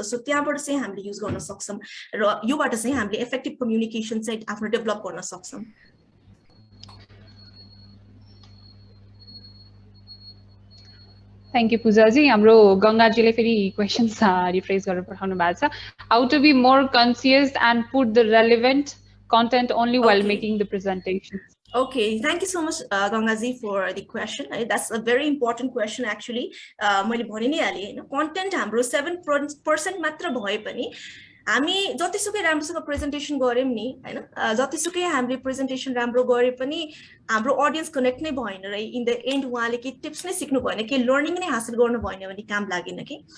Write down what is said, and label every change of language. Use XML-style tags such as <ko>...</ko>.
<ne>So त्यहाँबाट चाहिँ हामीले युज गर्न सक्छौं र योबाट चाहिँ हामीले इफेक्टिभ कम्युनिकेसन चाहिँ आफ्नो डेभलप गर्न सक्छौं.</ne> <en>Thank you, Pujaji.</en> <ne>हाम्रो गंगाजीले फेरि क्वेशन्स रिफ्रेश गरेर पठाउनु भएको छ.</ne> <en>How to be more conscious and put the relevant content only while making the presentation? Okay, thank you so much, Gangaji, for the question. That's a very important question actually.</en> <ne>मैले भनि नै हाले हैन content हाम्रो 7% मात्र भए पनि हामी जतिसुकै राम्रोसँग प्रेजेन्टेसन गर्यौं नि हैन जतिसुकै हामीले प्रेजेन्टेसन राम्रो गरे पनि हाम्रो ऑडियन्स कनेक्ट नै भएन र</ne> <en>in the end</en> <ne>उहाँले के टिप्स नै सिक्नु भएन के लर्निङ नै हासिल गर्नु भएन भने काम लागेन के.</ne>